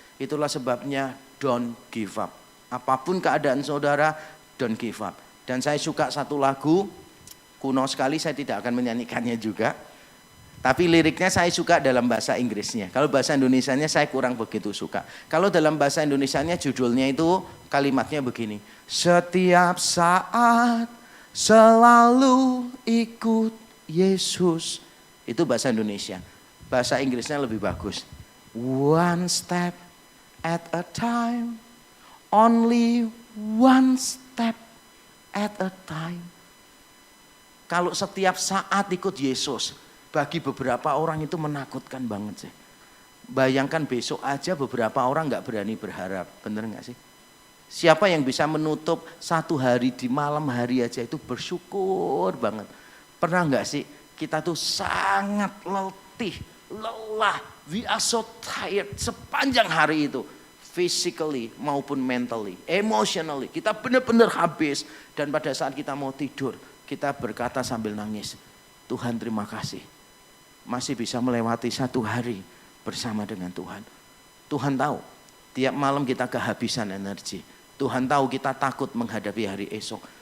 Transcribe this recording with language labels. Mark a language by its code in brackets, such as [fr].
[id] Itulah sebabnya [en] don't give up. [id] Apapun keadaan saudara, don't give up. Dan saya suka satu lagu, kuno sekali, saya tidak akan menyanyikannya juga. Tapi liriknya saya suka dalam bahasa Inggrisnya. Kalau bahasa Indonesianya saya kurang begitu suka. Kalau dalam bahasa Indonesianya judulnya itu kalimatnya begini. Setiap saat selalu ikut Yesus. Itu bahasa Indonesia. Bahasa Inggrisnya lebih bagus. [en] One step at a time. Only one step at a time. [id] Kalau setiap saat ikut Yesus, bagi beberapa orang itu menakutkan banget sih. Bayangkan besok aja beberapa orang gak berani berharap. Bener gak sih? Siapa yang bisa menutup satu hari di malam hari aja itu bersyukur banget. Pernah gak sih kita tuh sangat letih, lelah. [en] We are so tired [id] sepanjang hari itu. [en] physically [id] maupun [en] mentally, emotionally. [id] Kita benar-benar habis. Dan pada saat kita mau tidur, kita berkata sambil nangis, Tuhan terima kasih. Masih bisa melewati satu hari bersama dengan Tuhan. Tuhan tahu, tiap malam kita kehabisan energi. Tuhan tahu kita takut menghadapi hari esok.